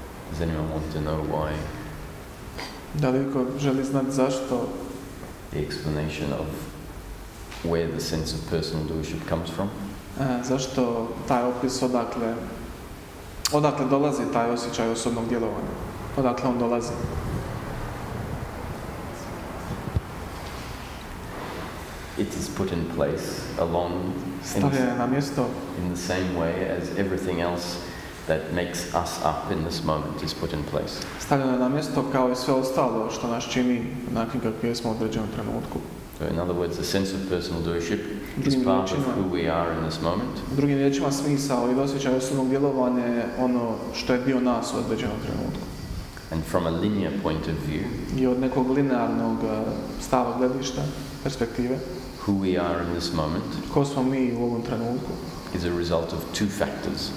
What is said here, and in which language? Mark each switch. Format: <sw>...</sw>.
<en>Does anyone want to know why?</en> <hr>Da li iko želi znati zašto</hr> <en>The explanation of where the sense of personal doership comes from?</en> <hr>zašto taj opis odakle dolazi taj osjećaj osobnog djelovanja? Odakle on dolazi?</hr> <en>It is put in place along</en> <hr>Stavlja je na mjesto</hr> <en>in the same way as everything else that makes us up in this moment is put in place.</en> <hr>stavljeno je na mjesto kao i sve ostalo što nas čini onakvim kakvi smo u određenom trenutku.</hr> <en>So in other words, the sense of personal doership is part of who we are in this moment.</en> <hr>Drugim riječima, smisao i osjećaj osobnog djelovanja je ono što je dio nas u određenom trenutku.</hr> <en>And from a linear point of view,</en> <hr>I od nekog linearnog stava gledišta, perspektive,</hr> <en>who we are in this moment</en> <hr>ko smo mi u ovom trenutku,</hr> <en>is a result of two factors.</en>